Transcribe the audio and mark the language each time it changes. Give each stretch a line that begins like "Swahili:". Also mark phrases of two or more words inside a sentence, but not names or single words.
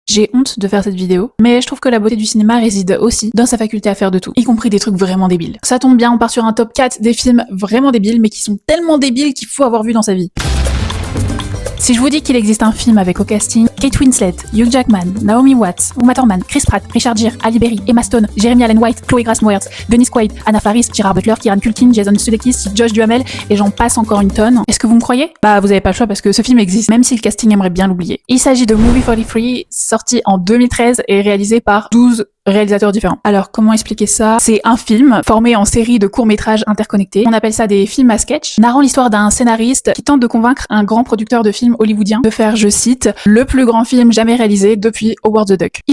French: J'ai honte de faire cette vidéo, mais je trouve que la beauté du cinéma réside aussi dans sa faculté à faire de tout, y compris des trucs vraiment débiles. Ça tombe bien, on part sur un top 4 des films vraiment débiles, mais qui sont tellement débiles qu'il faut avoir vu dans sa vie. Si je vous dis qu'il existe un film avec au casting Kate Winslet, Hugh Jackman, Naomi Watts, Uma Thurman, Chris Pratt, Richard Gere, Halle Berry, Emma Stone, Jeremy Allen White, Chloe Grace Moretz, Dennis Quaid, Anna Faris, Gerard Butler, Kieran Culkin, Jason Sudeikis, Josh Duhamel, et j'en passe encore une tonne. Est-ce que vous me croyez? Bah vous avez pas le choix parce que ce film existe, même si le casting aimerait bien l'oublier. Il s'agit de Movie 43, sorti en 2013 et réalisé par 12 réalisateurs différents. Alors comment expliquer ça? C'est un film formé en série de courts-métrages interconnectés. On appelle ça des films à sketch, narrant l'histoire d'un scénariste qui tente de convaincre un grand producteur de films hollywoodien de faire, je cite, le plus grand film jamais réalisé depuis Howard the Duck.